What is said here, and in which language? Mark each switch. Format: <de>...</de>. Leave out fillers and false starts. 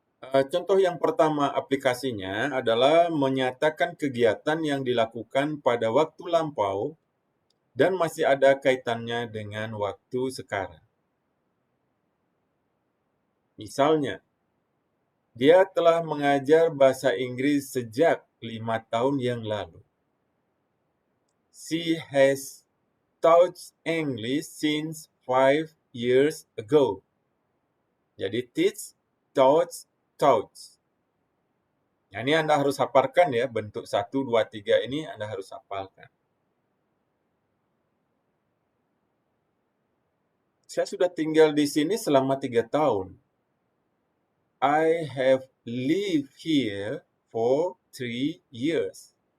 <id>Contoh yang pertama aplikasinya adalah menyatakan kegiatan yang dilakukan pada waktu lampau dan masih ada kaitannya dengan waktu sekarang. Misalnya, dia telah mengajar bahasa Inggris sejak 5 tahun yang lalu.</id> <en>She has taught English since 5 years ago. Jadi teach, taught.</en> <id>Nah, ini Anda harus hafalkan ya, bentuk 1, 2, 3 ini Anda harus hafalkan. Saya sudah tinggal di sini selama 3 tahun.</id> <en>I have lived here for 3 years.</en>